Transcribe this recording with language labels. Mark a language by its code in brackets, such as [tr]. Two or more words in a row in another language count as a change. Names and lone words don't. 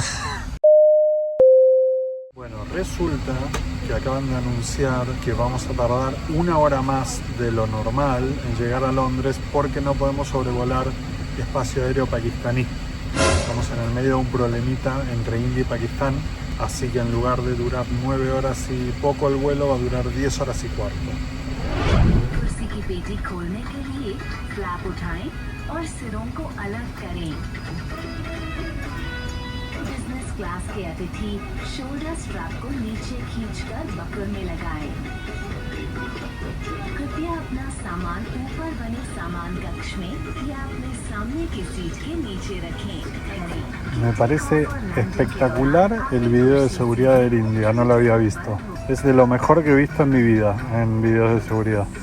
[es] Bueno, resulta que acaban de anunciar que vamos a tardar 1 hora más de lo normal en llegar a Londres porque no podemos sobrevolar espacio aéreo pakistaní. Estamos en el medio de un problemita entre India y Pakistán, así que en lugar de durar 9 horas y poco el vuelo, va a durar 10 horas y cuarto. [hi] क्लास के अतिथि [en] shoulder strap [hi] को नीचे खींचकर बकर में लगाएं। कृपया अपना सामान ऊपर बने सामान कक्ष में या अपने सामने की सीट के नीचे रखें। [es] Me parece espectacular el video de seguridad de India, no lo había visto. Es de lo mejor que he visto en mi vida, en videos de seguridad.